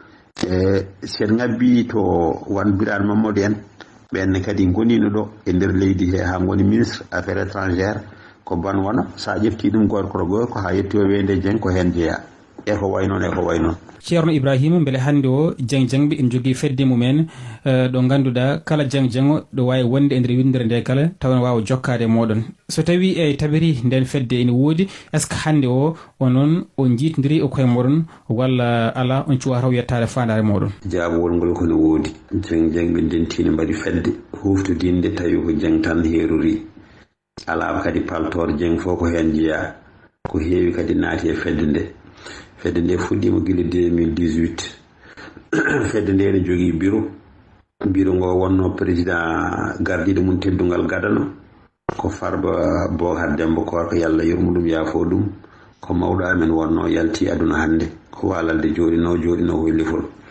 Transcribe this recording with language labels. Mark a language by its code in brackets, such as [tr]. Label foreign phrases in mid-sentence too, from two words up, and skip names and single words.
[ff] sen ngabbi to wan Birane Mamadou en ɓenne kadi gonino ɗo e nder leydi he ha goni [fr] ministre affaires étrangères [ff] ko ban wona sa ƴefti ɗum gorko ko ha yetti o wende Dieng ko hen jeeya e ko way noon e ko way noon. Ceerno Ibrahima beele hannde o Dieng ɓe en jogui fedde mumen ɗo ganduɗa kala Dieng ɗo wawi wonde e nder windere nde kala taw ne wawa jokkade moɗon so tawi e tabiri nden fedde ene woodi [fr] est ce que [ff] hannde o onon o jiitodiri e koye moɗon walla ala on cuwa taw yettade fandare moɗon? Jaabowol ngol kono woodi Dieng ɓe ndentino mbaɗi fedde huftodinde tawi ko Dieng tan heerori ala kadi paltor Dieng fof ko hen jeeya ko heewi kadi naati e fedde nde fuɗɗima gila 2018 fedde nde ne jogii bureau ngo wonno président gardiɗo mum teddungal gadano ko Farba Bocar Demba Korka yalla yurmo ɗum yaafo ɗum ko mawɗo amen wonno yalti aduna hannde ko walalde jooɗino koye lefol